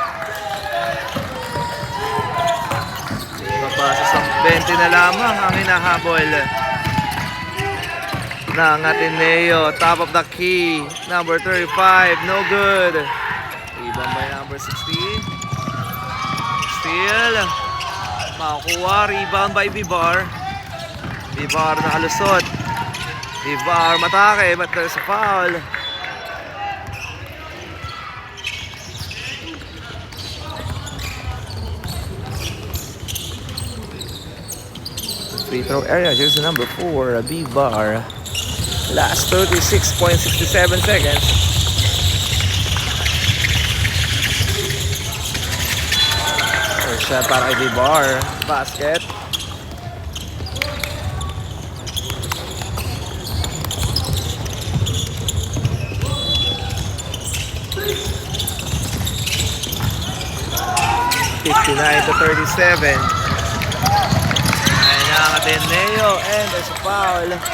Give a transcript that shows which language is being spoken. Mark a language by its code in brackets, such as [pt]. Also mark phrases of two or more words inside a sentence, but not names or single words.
[tl] Papasa sa 20 na lamang ang hinahabol ng Ateneo. [en] Top of the key. Number 35. No good. Rebound by number 16. Steal. Makukuha. Rebound by Vivar. Vivar nakalusot. [tl] Vivar matake. [en] But there's a foul. Free throw area, jersey number 4, Vivar. Last 36.67 seconds. First shot [tl] para kay [en] Vivar. Basket. (59-37). Ateneo, and there's a foul.